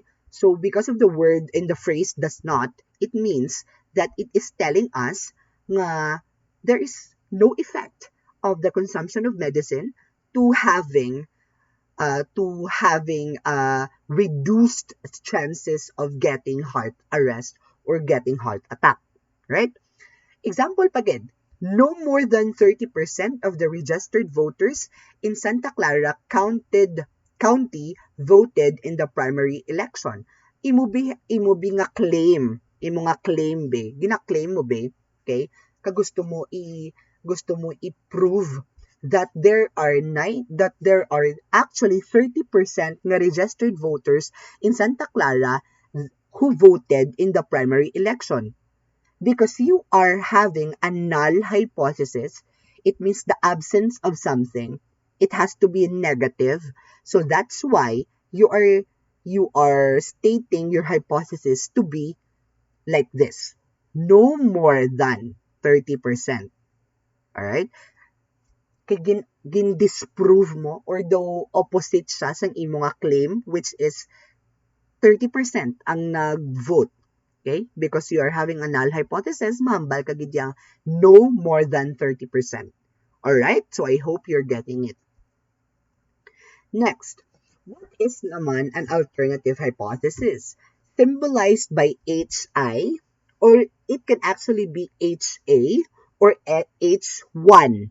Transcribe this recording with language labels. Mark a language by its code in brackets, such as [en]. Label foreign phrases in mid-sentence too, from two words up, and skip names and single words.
[en] So because of the word in the phrase does not, it means that it is telling us nga there is no effect of the consumption of medicine to having reduced chances of getting heart arrest or getting heart attack. Right? Example pa again. No more than 30% of the registered voters in Santa Clara County voted in the primary election. [hil] Imo nga claim be. Gina-claim mo be, okay? Gusto mo i-prove [en] that there are actually 30% nga registered voters in Santa Clara who voted in the primary election. Because you are having a null hypothesis, it means the absence of something. It has to be negative. So that's why you are stating your hypothesis to be like this. No more than 30%. Alright? [hil] Kaya gin-disprove mo, [en] or though opposite [hil] siya sa imo nga claim, [en] which is [hil] 30% ang nag-vote. Okay? [en] Because you are having a null hypothesis, [hil] mahambal ka gid yang [en] no more than 30%. Alright, so I hope you're getting it. Next, what is naman an alternative hypothesis? Symbolized by HI, or it can actually be HA or H1.